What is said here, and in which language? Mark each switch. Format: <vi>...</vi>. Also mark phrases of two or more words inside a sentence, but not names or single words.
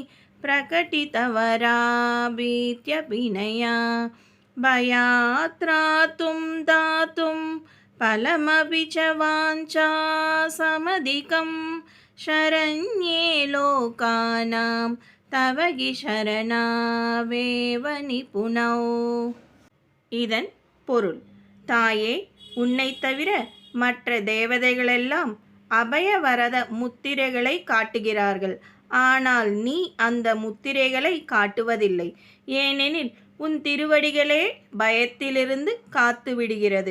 <sa>प्रकटितवराभीत्यभिनया भयात् त्रातुं दातुं फलमपि च वाञ्छा समधिकं शरण्ये लोकानां तव हि शरणावेव निपुणौ.</sa> <ta>இதன் பொருள்: தாயே, உன்னைத் தவிர மற்ற தேவதைகளெல்லாம் அபயவரத முத்திரைகளை காட்டுகிறார்கள். ஆனால் நீ அந்த முத்திரைகளை காட்டுவதில்லை. ஏனெனில் உன் திருவடிகளே பயத்திலிருந்து காத்து விடுகிறது.</ta>